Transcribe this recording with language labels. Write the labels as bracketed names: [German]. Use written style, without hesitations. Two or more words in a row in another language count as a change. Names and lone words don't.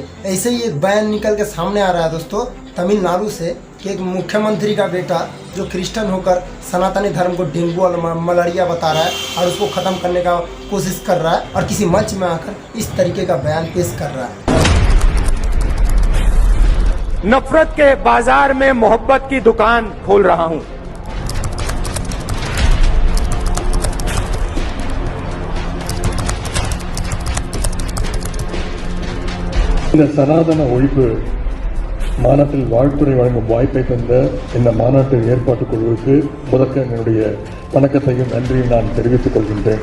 [Hindi] ऐसे ही एक बयान निकल के सामने आ रहा है दोस्तों तमिलनाडु से कि एक मुख्यमंत्री का बेटा जो क्रिश्चियन होकर सनातनी धर्म को डेंगू और मलेरिया बता रहा है और उसको ख़त्म करने का कोशिश कर रहा है और किसी मंच में आकर इस तरीके का बयान पेश कर रहा है। नफरत के बाजार में मोहब्बत की दुकान खोल रहा हूं। [Tamil] இந்த சனாதன ஒழிப்பு மாநாட்டில் வாழ்த்துறை வழங்கும் வாய்ப்பை தந்த இந்த மாநாட்டு ஏற்பாட்டுக் குழுவுக்கு முதற்க என்னுடைய வணக்கத்தையும் நன்றியும் நான் தெரிவித்துக் கொள்கின்றேன்.